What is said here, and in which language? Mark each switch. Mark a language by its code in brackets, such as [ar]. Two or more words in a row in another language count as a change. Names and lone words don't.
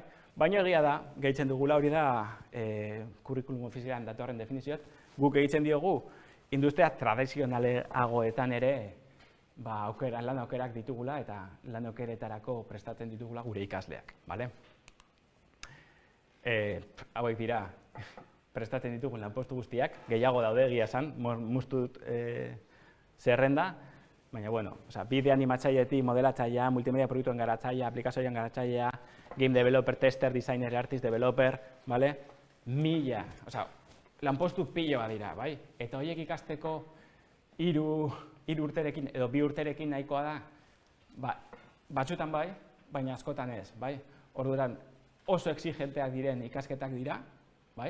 [eu] Baina egia da, gehitzen dugula hori da kurrikulum ofizialan datorren definizioat, guk egiten diogu industria tradizionaleagoetan ere lan aukerak ditugula eta lan aukeretarako prestatzen ditugula gure ikasleak, bale? Hauek dira prestatzen ditugun lanpostu guztiak, gehiago daude egia esan, moztu dut zerrenda, baina, bueno, bide animatzailetik, modelatzailea, multimedia produktuen garatzailea, aplikazioen garatzailea, [en] game developer, tester, designer, artist developer, [eu] bale? 1000, lanpostu piloa dira, bai? Eta horiek ikasteko 3 urterekin edo 2 urterekin nahikoa da, batzutan bai, baina askotan ez, bai? Orduan oso exigenteak diren ikasketak dira, bai?